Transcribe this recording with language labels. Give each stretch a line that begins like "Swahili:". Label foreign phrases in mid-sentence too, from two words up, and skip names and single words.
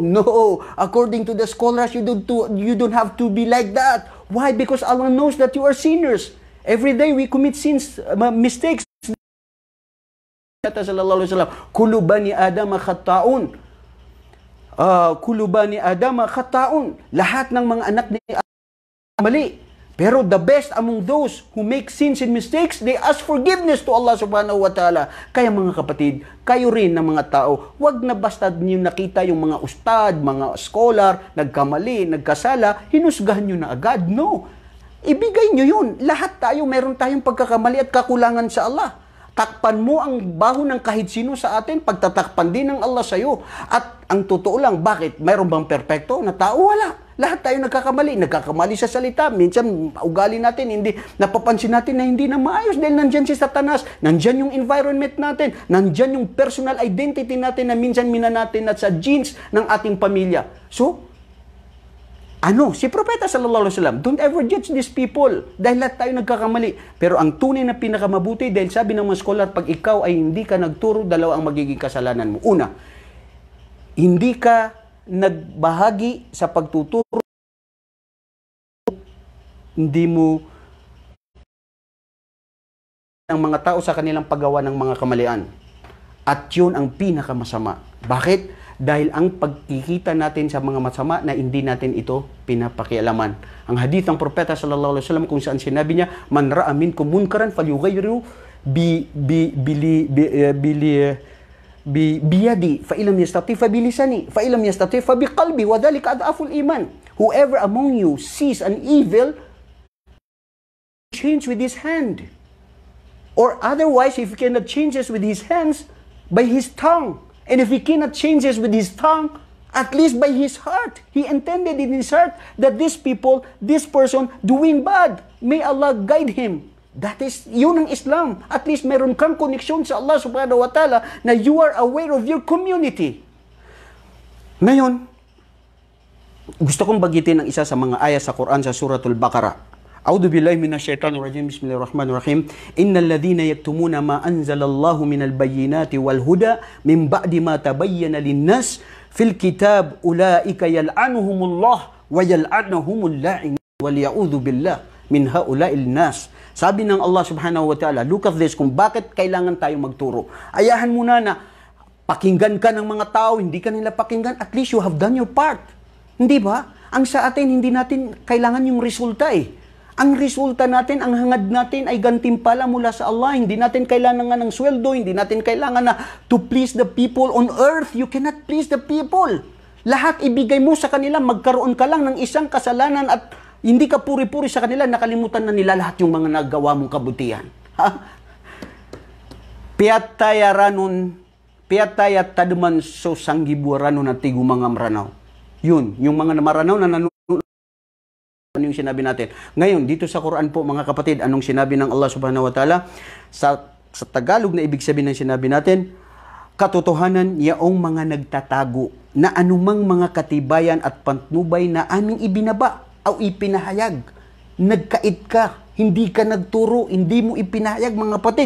English: No, according to the scholars, you don't have to be like that. Why? Because Allah knows that you are sinners. Every day we commit sins, mistakes.
Arabic: صلى الله عليه وسلم كل بني آدم خطاء. كل بني آدم خطاء.
Filipino: Lahat ng mga anak ni Adam mali.
English: Pero the best among those who make sins and mistakes, they ask forgiveness to Allah
Arabic: سبحانه وتعالى.
Filipino: Kaya mga kapatid, kayo rin na mga tao, wag na basta niyo nakita yung mga ustad, mga scholar, nagkamali, nagkasala, hinusgahan nyo na agad. No. Ibigay nyo yun. Lahat tayo, meron tayong pagkakamali at kakulangan sa Allah. Takpan mo ang baho ng kahit sino sa atin, pagtatakpan din ng Allah sa'yo. At ang totoo lang, bakit? Mayroon bang perpekto na tao? Wala. Lahat tayo nagkakamali sa salita. Minsan, ugali natin, hindi, napapansin natin na hindi na maayos dahil nandyan si Satanas, nandyan yung environment natin, nandyan yung
English: personal identity
Filipino: natin na minsan natin at sa genes ng ating pamilya. So, si Propeta
Arabic: صلى الله عليه وسلم,
English: don't ever judge these people
Filipino: dahil lahat tayo nagkakamali. Pero ang tunay na pinakamabuti, dahil sabi ng mga scholar, pag ikaw ay hindi ka nagturo, dalawa ang magiging kasalanan mo. Una, hindi ka nagbahagi sa pagtuturo, hindi mo ang mga tao sa kanilang paggawa ng mga kamalian. At yun ang pinakamasama. Bakit? Dahil ang pagkikita natin sa mga masama na hindi natin ito pinapakialaman. Ang hadith ng Propeta
Arabic: صلى الله عليه وسلم
Filipino: kung saan sinabi niya,
Arabic: من رأى منكم منكرا فليغيره بيده فإن لم يستطع فبلسانه فإن لم يستطع فبقلبه وذلك أضعف الإيمان.
English: Whoever among you sees an evil, change with his hand, or otherwise if he cannot change it with his hands, by his tongue. And if he cannot change it with his tongue, at least by his heart. He intended in his heart that this person doing bad, may Allah guide him. That is,
Filipino: yun ang Islam.
English: At least
Filipino: meron kang koneksyon sa Allah
Arabic: سبحانه وتعالى
Filipino: na
English: you are aware of your community.
Filipino: Ngayon, gusto kong bagitin ang isa sa mga ayat sa Quran sa Suratul Baqarah.
Arabic: أعوذ بالله من الشيطان الرجيم بسم الله الرحمن الرحيم. إن الذين يكتمون ما أنزل الله من البينات والهدى من بعد ما تبين للناس في الكتاب أولئك يلعنهم الله ويلعنهم اللاعنون والعياذ بالله من هؤلاء الناس.
Filipino: Sabi ng Allah
Arabic: سبحانه وتعالى,
English: look at this,
Filipino: kung bakit kailangan tayo magturo. Ayahan muna na pakinggan ka ng mga tao, hindi ka nila pakinggan,
English: at least you have done your part.
Filipino: Hindi ba? Ang sa atin, hindi natin kailangan yung resulta eh. Ang resulta natin, ang hangad natin ay gantimpala mula sa Allah. Hindi natin kailangan ng sweldo, hindi natin kailangan na
English: to please the people on earth.
Filipino: You cannot please the people. Lahat ibigay mo sa kanila, magkaroon ka lang ng isang kasalanan at hindi ka puri-puri sa kanila, nakalimutan na nila lahat yung mga nagawa mong kabutihan.
Maranao: Piyatayat taduman so sanggibuarano na tigumangang ranaw.
Filipino: Yun, yung mga maranaw na nanonood, ano yung sinabi natin. Ngayon, dito sa Quran po mga kapatid, anong sinabi ng Allah
Arabic: سبحانه وتعالى?
Filipino: Sa Tagalog na ibig sabihin ng sinabi natin, katotohanan yaong mga nagtatago na anumang mga katibayan at pantnubay na aming ibinaba o ipinahayag. Nagkait ka, Hindi ka nagturo, hindi mo ipinahayag, mga kapatid.